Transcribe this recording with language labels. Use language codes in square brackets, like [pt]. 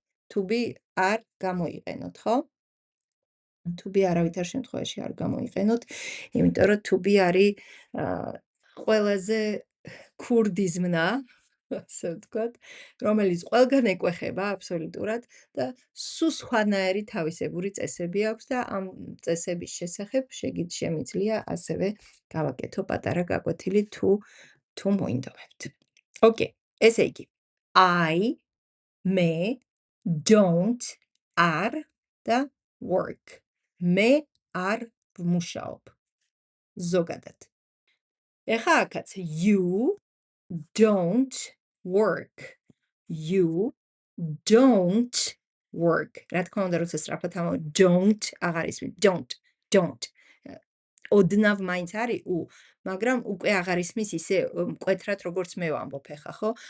[ka] To be არ გამოიყენოთ, ხო? To be არავითარ შემთხვევაში არ გამოიყენოთ, იმიტომ რომ to be არის ყველაზე ქურდი ზმნა, ასე ვთქვათ, რომელიც ყველგან ეკვეხება აბსოლუტურად და სულ სხვანაირი თავისებური წესები აქვს და ამ წესების შესახებ შემიძლია ასევე გავაკეთო პატარა გაკვეთილი თუ მოინდომებთ. ოკეი, ესე იგი, I, მე, don't, არ და work. მე არ ვმუშაობ ზოგადად. ეხლა აქაც [en] you don't work. You don't work. [ka] რა თქმა უნდა, როცა სწრაფად don't აღარ ისმის. Don't. ოდნავ მაინც არის u, მაგრამ უკვე აღარ ისმის ისე მკვეთრად, როგორც მე ვამბობ ეხლა, ხო?